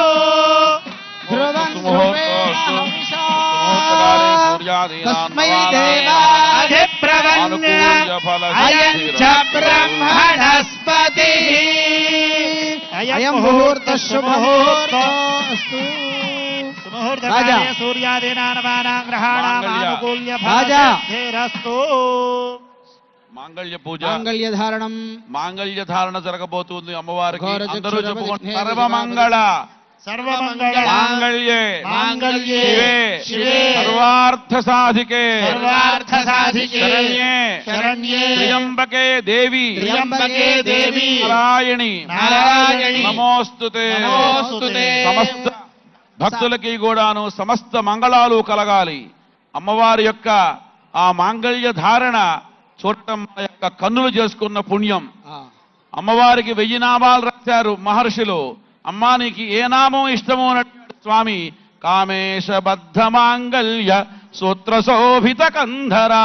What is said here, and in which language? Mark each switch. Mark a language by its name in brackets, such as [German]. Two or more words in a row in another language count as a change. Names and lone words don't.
[Sanskrit] ध्रुवं तस्मै देवाधिप्रपन्न अयं च ब्रह्मणस्पति अयं मुहूर्तः शुभमुहूर्तोऽस्तु मुहूर्तकाले सूर्यादीनां नवानां ग्रहाणाम् आनुकूल्य फलसिद्धिरस्तु [Telugu] మాంగళ్య పూజ మాంగళ్య ధారణ జరగబోతుంది అమ్మవారికి. అందరూ చెప్పుకోండి సర్వమంగళ [Sanskrit] सर्वमंगल मांगल्ये मांगल्ये शिवे सर्वार्थ साधिके शरण्ये त्र्यंबके देवी नारायणी [Telugu] नमोस्तुते సమస్త భక్తులకి కూడాను సమస్త మంగళాలు కలగాలి. అమ్మవారి యొక్క ఆ మాంగళ్య ధారణ చూడటం యొక్క కన్నులు చేసుకున్న పుణ్యం. అమ్మవారికి 1000 నామాలు రాశారు మహర్షులు. అమ్మా నీకు ఏ నామం ఇష్టమో అన్నట్టు స్వామి [Sanskrit] కామేశబద్ధ మాంగళ్య సూత్రశోభిత కంధరా.